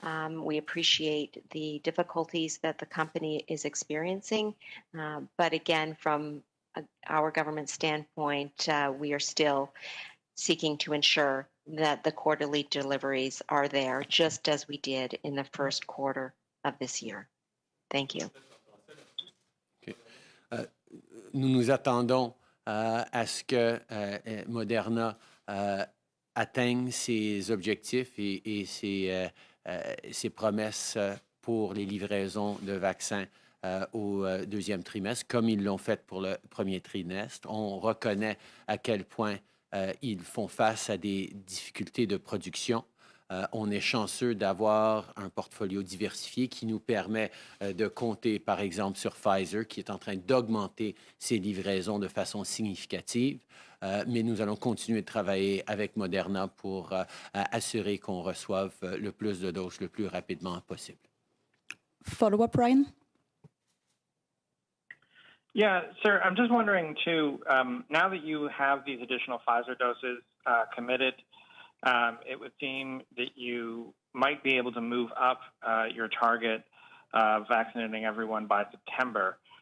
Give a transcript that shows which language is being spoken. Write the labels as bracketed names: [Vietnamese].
[English] We appreciate the difficulties that the company is experiencing, but again, from our government standpoint, we are still seeking to ensure that the quarterly deliveries are there, just as we did in the first quarter of this year. Thank you. Okay. [French] Nous nous attendons à ce que Moderna atteigne ses objectifs et ses promesses pour les livraisons de vaccins au deuxième trimestre, comme ils l'ont fait pour le premier trimestre. On reconnaît à quel point ils font face à des difficultés de production. On est chanceux d'avoir un portfolio diversifié qui nous permet de compter, par exemple, sur Pfizer, qui est en train d'augmenter ses livraisons de façon significative. Mais nous allons continuer de travailler avec Moderna pour assurer qu'on reçoive le plus de doses le plus rapidement possible. [English] Follow-up, Ryan? Yeah, sir, I'm just wondering, too, now that you have these additional Pfizer doses committed, it would seem that you might be able to move up your target of vaccinating everyone by September.